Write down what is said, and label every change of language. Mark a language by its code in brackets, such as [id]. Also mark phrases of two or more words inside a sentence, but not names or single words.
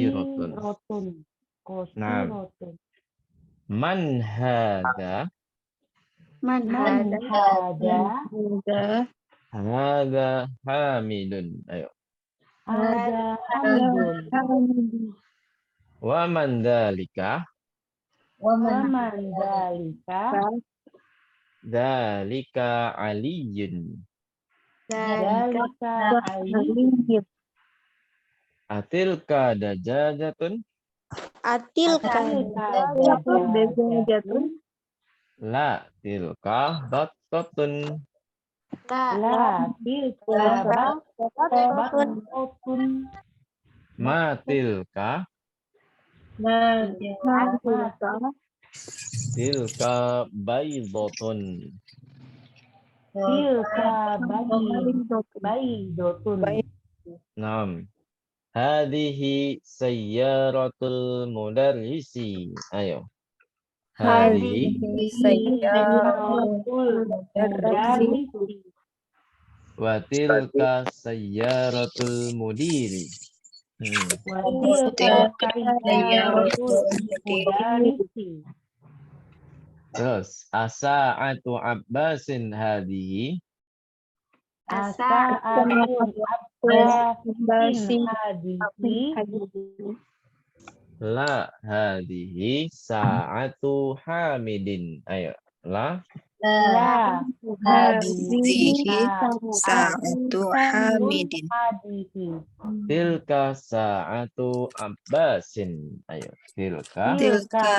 [ar] Qasiratun. Nah. من هذا? Man Man hada. hada. Hada. هذا حامد. Ayo. هذا حامد. ومن ذلك? ومن ذلك. ذلك علي. ذلك علي. أتلك دجاجة? Atilka Dajatun. لا تلك بطة. لا تلك بطة. ما تلك؟ تلك بيضة. تلك بيضة. Naam. هذه سيارة المدرس. Ayo. Hadihi سيارة المدرس. وتلك سيارة المدير. وتلك سيارة المدرس. Terus أساعة عباس هذه. أساعة عباس هذه. لا هذه ساعة حامد. Ayo. La لا هذه ساعة حامد. hadihi. تلك ساعة عباس. Ayo. Tilka Tilka